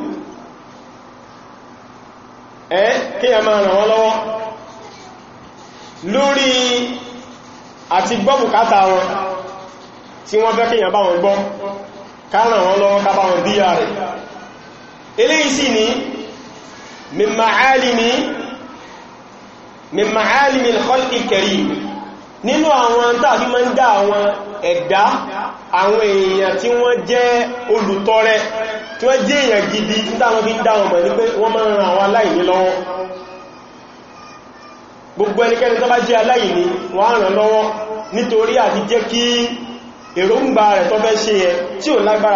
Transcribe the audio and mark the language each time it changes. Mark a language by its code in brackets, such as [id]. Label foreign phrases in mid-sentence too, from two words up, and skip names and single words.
[yo] kí a máa ràn wọ́n lọ́wọ́ lórí àti gbọ́ bùkátà wọn tí wọ́n fẹ́ kíyàn bá wọn gbọ́ ká ràn wọ́n lọ́wọ́ ká bá wọn bíyà rẹ̀ eléyìí sì ní [ar] من معالم الخلق الكريم [yo] nínú àwọn tàbí máa ń dá àwọn ẹ̀dá àwọn èèyàn tí wọ́n jẹ́ olùtọrẹ tí wọ́n jẹ́ èèyàn gidi tí táwọn fi ń dá wọn mọ̀ ní pé wọ́n máa ń ran àwọn aláìní lọ́wọ́ gbogbo ẹnikẹ́ni tó bá jẹ́ aláìní wọ́n á ràn lọ́wọ́ nítorí àti jẹ́ kí èròǹgbà rẹ̀ tó fẹ́ ṣe yẹ tí ò lágbára